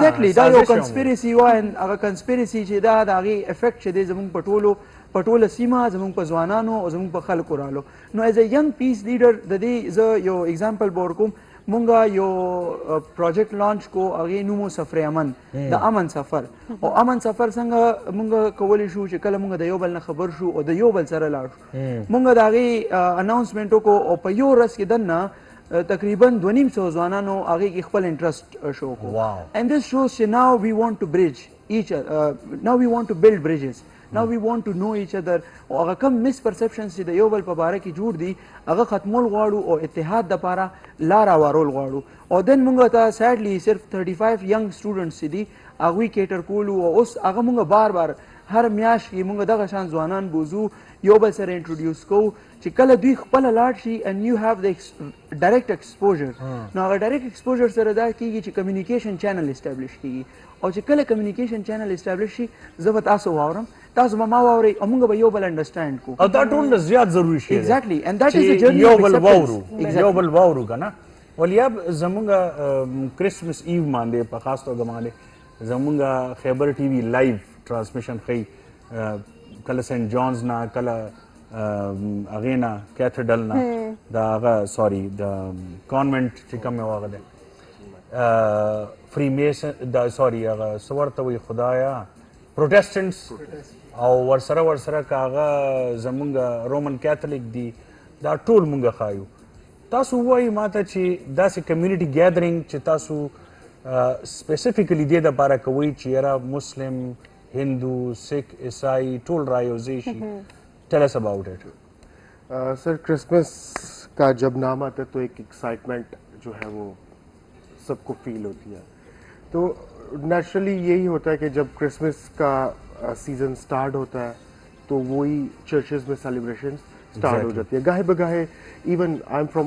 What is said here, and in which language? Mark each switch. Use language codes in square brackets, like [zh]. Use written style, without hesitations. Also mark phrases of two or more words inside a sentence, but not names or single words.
[ps] ایگزیکټلی دا یو کنسپیرسي وه هغه کنسپیرسي چې دا د هغې افیکټ چې دی زمونږ په ټوله سیمه زمونږ په ځوانانو او زمونږ په خلکو رالو نو [en] as a young peace leader [ps] د دې زه یو اگزامپل به ورکوم مونږ یو [en] project launch [ps] کو هغې نوم و سفر امن د امن سفر او امن سفر څنګه مونږ کولی شو چې کله مونږ د یو بل نه خبر شو او د یو بل سره لاړ شو مونږ د هغې اناونسمنټ وکړو او په یو ورځ کې دننه تقریبا 250 ځوانانو هغې کې خپل انټرسټ شو کړو and [en] this shows چې now we want to bridge each now we want to build bridges now we want to know each other [ps] او هغه کم مس پرسپشنز چې د یو بل په باره کې جوړ دي هغه ختمول غواړو او اتحاد دپاره لار هوارول غواړو او دن مونږ ته سیډلی صرف 35 [en] young students [ps] چې دي هغوی کیټر کولو او اوس هغه مونږ بار بار هر میاشت کې مونږ دغه شان ځوانان بوزو یو بل سره انټروډیوس کوو چې کله دوی خپله لاړ شي [en] and you have the direct exposure [ps] نو هغه [en] direct exposure [ps] سره دا کېږي چې [en] communication channel establish [ps] کېږي او چې کله [en] communication channel establish [ps] شي زه به تاسو واورم تاسو به ما واورئ او موږ به یو بل انډرسټینډ کو او دا ټول زیات ضروري شی دی [en] ایگزیکټلی and that is the journey [ps] یو [en] of [ps] بل [en] acceptance. [ps] واورو یو بل واورو کنه ولیاب زمونږ کرسمس ایو باندې په خاص توګه باندې زمونږ خیبر [en] TV live transmission [ps] خی کله سنت جونز نه کله هغې نه کیتھیډرل نه د هغه سوري د کانوینټ چې کوم یو هغه دی فری میسن دا سوري هغه څه ورته وایي خدایا پروټیسټنټس او ورسره که هغه زمونږ رومن کیتھلیک دي دا ټول مونږ ښایو تاسو ووایي ما ته چې داسې [en] community gathering [ps] چې تاسو سپیسیفیکلی دې دپاره کوئ چې یاره مسلم ہندو سکھ عیسائی ټول رایوځای شي [en] tell us about it [ur] سر کرسمس کا جب نام آتا ہے تو ایک ایکسائٹمنٹ جو ہے وہ سب کو فیل ہوتی ہے تو نیچرلی یہی ہوتا ہے کہ جب کرسمس کا [en] season start [ur] ہوتا ہے تو وہی چرچز میں [en] celebrations start [ur] ہو جاتی ہے گاہے بگاہے [en] even I'm from